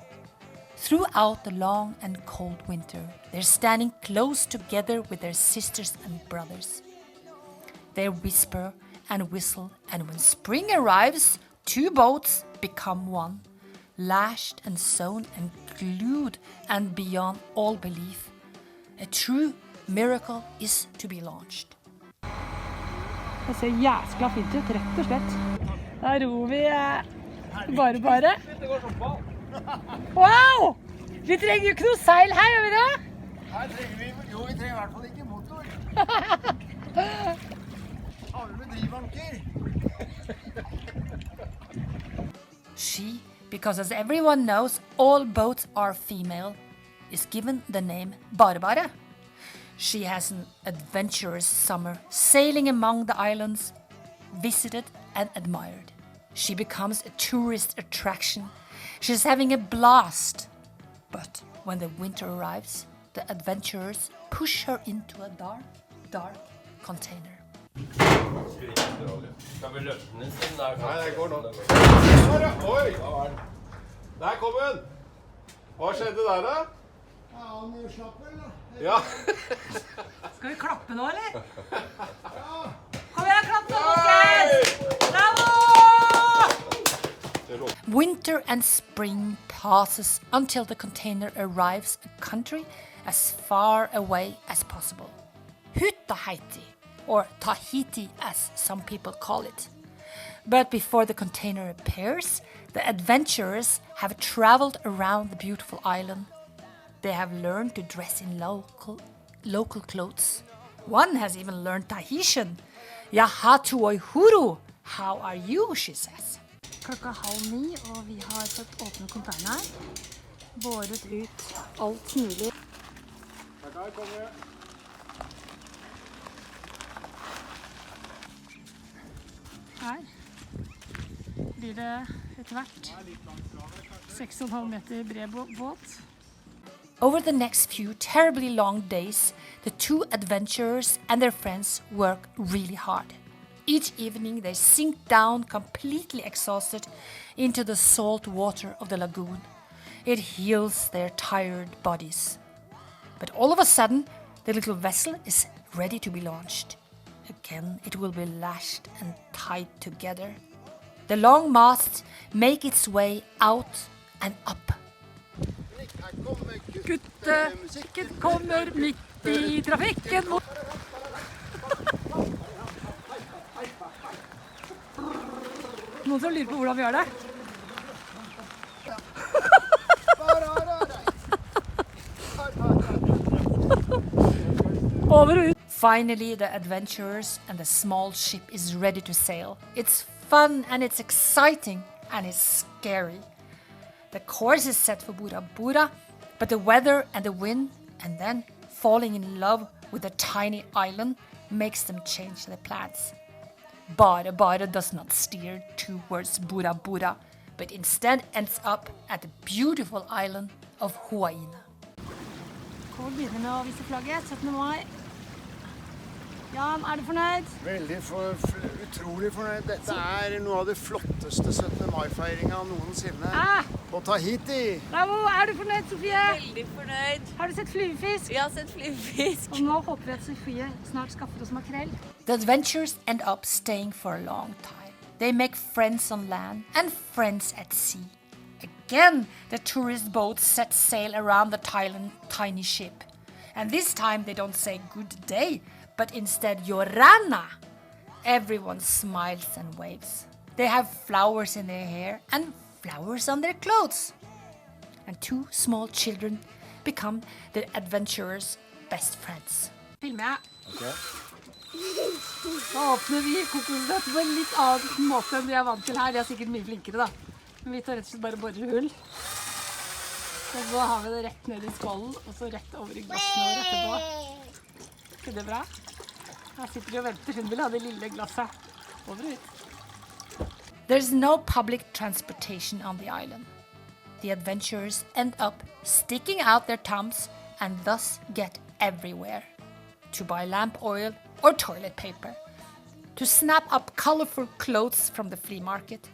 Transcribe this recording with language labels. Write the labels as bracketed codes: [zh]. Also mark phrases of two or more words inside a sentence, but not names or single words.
[en] Throughout the long and cold winter, they're standing close together with their sisters and brothers. They whisper and whistle, and when spring arrives, two boats become one, lashed and sewn and glued and beyond all belief. A true miracle is to be launched. [no] Det ser jæskla fint ut, rett og slett. Da ror vi BareBare. Wow! Vi trenger jo ikke noe seil her, gjør vi det? Her trenger vi, jo, vi trenger I hvert fall ikke motor. Har vi med drivanker? [en] She, because as everyone knows, all boats are female, is given the name BareBare. She has an adventurous summer, sailing among the islands, visited and admired. She becomes a tourist attraction. She's having a blast. But when the winter arrives, the adventurers push her into a dark, dark container. [no] Skal vi løfte den sin? Nei, det går nå. Oi! Der kom hun! Hva skjedde der da? Ja, han slapp vel da. Ja. Skal vi klappe nå, eller? Ja. Kom igjen, klapp nå, folkens! Bravo! [en] Winter and spring passes until the container arrives a country as far away as possible. Tahiti, or Tahiti as some people call it. But before the container appears, the adventurers have traveled around the beautiful island. They have learned to dress in local clothes. One has even learned Tahitian. [ty] Yahatu oihuru. [en] How are you, she says. [no] Klokka 8:30, og vi har fått åpne containeren. Båret ut alt mulig. Der kommer jeg. Her blir det etter hvert 6,5 meter bred båt. [en] Over the next few terribly long days, the two adventurers and their friends work really hard. Each evening they sink down completely exhausted into the salt water of the lagoon. It heals their tired bodies. But all of a sudden, the little vessel is ready to be launched. Again, it will be lashed and tied together. The long masts make its way out and up. [no] Guttemusikken kommer midt I trafikken. Noen som lurer på hvordan vi gjør det? Over og ut. [en] Finally, the adventurers and the small ship is ready to sail. It's fun and it's exciting and it's scary. The course is set for BoraBora, but the weather and the wind and then falling in love with a tiny island makes them change their plans. BareBare does not steer towards BoraBora, but instead ends up at the beautiful island of Hawaii. [no] Kål begynner med å vise flagget, 17. mai. Jan, du fornøyd? Veldig utrolig fornøyd. Dette noe av det flotteste 17. mai-feiringen noensinne. På Tahiti. Bravo, du fornøyd, Sofie? Veldig fornøyd. Har du sett flyvefisk? Jeg har sett flyvefisk. Og nå håper vi at Sofie snart skaffer oss makrell. [en] The adventurers end up staying for a long time. They make friends on land and friends at sea. Again, the tourist boats set sail around the tiny ship. And this time they don't say good day, but instead Yorana. Everyone smiles and waves. They have flowers in their hair and flowers on their clothes. And 2 small children become the adventurers' best friends. [no] Filmer jeg. Ok. Da åpner vi kokosnøtt på en litt annen måte enn de er vant til her. De er sikkert mye flinkere da. Men vi tar rett og slett bare borer hull. Og så har vi det rett ned i skålen, og så rett over i glassene våre etterpå. Er ikke det bra? Her sitter de og venter. Hun vil ha det lille glasset. Over og ut. [en] There's no public transportation on the island. The adventurers end up sticking out their thumbs and thus get everywhere. To buy lamp oil or toilet paper. To snap up colorful clothes from the flea market.